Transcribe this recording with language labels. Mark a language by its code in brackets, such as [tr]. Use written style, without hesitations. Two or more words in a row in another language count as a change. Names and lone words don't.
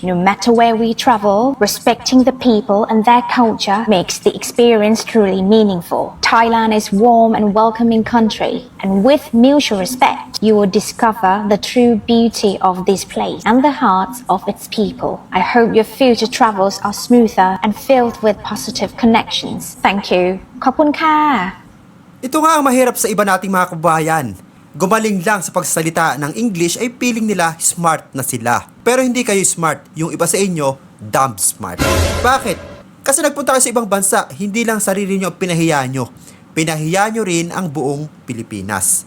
[en] No matter where we travel, respecting the people and their culture makes the experience truly meaningful. Thailand is a warm and welcoming country, and with mutual respect, you will discover the true beauty of this place and the hearts of its people. I hope your future travels are smoother and filled with positive connections. Thank you. [th] ขอบคุณค่ะ [tl] Ito nga ang mahirap sa iba nating mga kabayan. Gumaling lang sa pagsasalita ng English ay feeling nila smart na sila. Pero hindi kayo smart, yung iba sa inyo, [en] dumb smart. [tl] Bakit? Kasi nagpunta kayo sa ibang bansa, hindi lang sarili nyo ang pinahiya nyo. Pinahiya nyo rin ang buong Pilipinas.